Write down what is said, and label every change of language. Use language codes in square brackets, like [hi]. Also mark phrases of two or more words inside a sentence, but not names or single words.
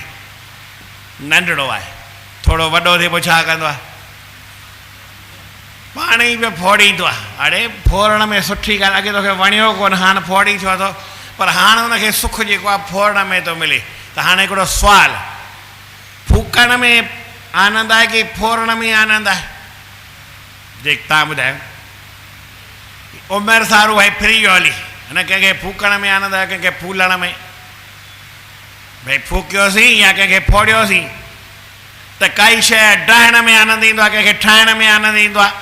[sd] नंढड़ो आहे, थोरो वॾो थिए पोइ छा कंदो आहे? पाण ई पियो फोड़ींदो आहे। अड़े फोड़ण में सुठी ॻाल्हि, अॻे तोखे वणियो कोन, हाणे फोड़ी छो थो? पर हाणे हुनखे सुख जेको आहे फोड़ण में थो मिले। त हाणे हिकिड़ो सुवालु, फूकण में आनंद आहे कि फोड़ण में आनंद आहे? जे तव्हां ॿुधायो। उमिरि सारू भाई फ्री हली, हिन कंहिंखे फूकण में आनंद आहे, कंहिंखे फूलण में, भई फूकियोसीं या कंहिंखे फोड़ियोसीं। त काई शइ ठाहिण में आनंद ईंदो आहे, कंहिंखे ठाहिण में आनंद ईंदो आहे।